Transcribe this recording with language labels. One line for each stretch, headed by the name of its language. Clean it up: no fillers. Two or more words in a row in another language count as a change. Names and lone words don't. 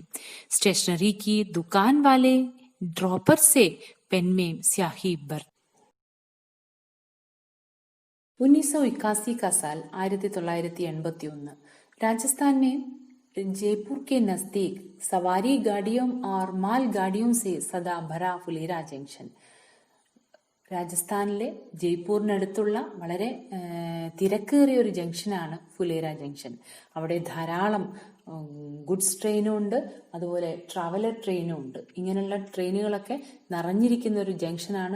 Hindi: स्टेशनरी की दुकान वाले ड्रॉपर से पेन में स्याही भर। 1981 का साल 1981। राजस्थान में जयपुर के नजदीक सवारी गाड़ियों और माल गाड़ियों से सदा भरा फुलेरा जंक्शन.
Malayalam: രാജസ്ഥാനിലെ ജയ്പൂരിനടുത്തുള്ള വളരെ തിരക്കേറിയ ഒരു ജംഗ്ഷനാണ് ഫുലേര ജംഗ്ഷൻ. അവിടെ ധാരാളം
English: goods trainum
Malayalam: ഉണ്ട്, അതുപോലെ
English: traveller trainum
Malayalam: ഉണ്ട്. ഇങ്ങനെയുള്ള ട്രെയിനുകളൊക്കെ നിറഞ്ഞിരിക്കുന്ന ഒരു ജംഗ്ഷനാണ്.